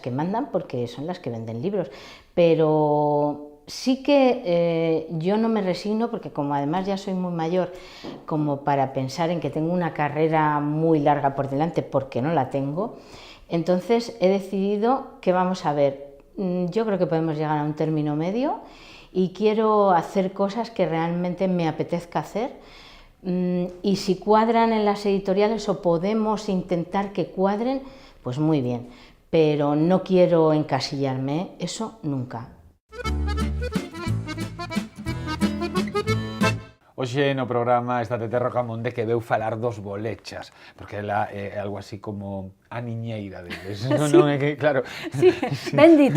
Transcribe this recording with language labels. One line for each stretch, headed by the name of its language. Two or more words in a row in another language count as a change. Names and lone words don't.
Spanish: que mandan porque son las que venden libros, pero sí que yo no me resigno porque como además ya soy muy mayor como para pensar en que tengo una carrera muy larga por delante, porque no la tengo, entonces he decidido que vamos a ver, yo creo que podemos llegar a un término medio y quiero hacer cosas que realmente me apetezca hacer. Y si cuadran en las editoriales o podemos intentar que cuadren, pues muy bien, pero no quiero encasillarme, eso nunca.
Galician: Hoxe no programa está Tete Rocamonde que veu falar dos bolechas, porque ela é algo así como a niñeira deles, sí. Non é que, claro... Sí, bendito.